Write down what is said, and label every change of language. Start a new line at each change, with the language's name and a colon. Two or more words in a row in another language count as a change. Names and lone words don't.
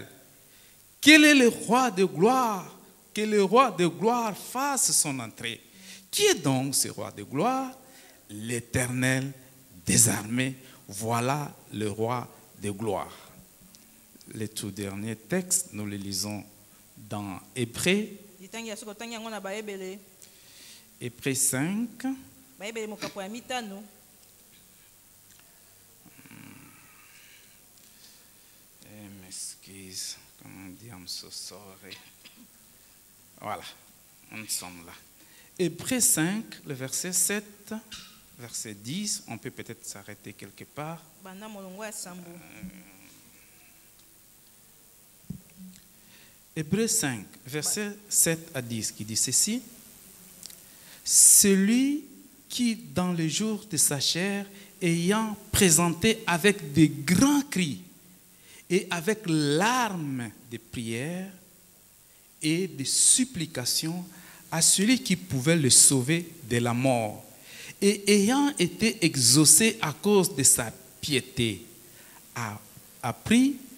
French: Quel est le roi de gloire? Que le roi de gloire fasse son entrée. Qui est donc ce roi de gloire? L'Éternel des armées. Voilà le roi de gloire. Le tout dernier texte, nous le lisons dans Hébreux,
Lingala: Litangi ya soko tangi yango na baebele.
French: Hébreux 5,
Lingala: Baebele mokapo ya mitano.
French: m'excuse, comment on dit,
English: I'm so sorry.
French: Voilà, nous sommes là. Hébreux 5, le verset 7, verset 10, on peut peut-être s'arrêter quelque part.
Lingala: Banda molongo ya sambo.
French: Hébreux 5, verset 7 à 10, qui dit ceci. Celui qui, dans le jour de sa chair, ayant présenté avec de grands cris et avec larmes de prière et de supplications à celui qui pouvait le sauver de la mort, et ayant été exaucé à cause de sa piété, a appris,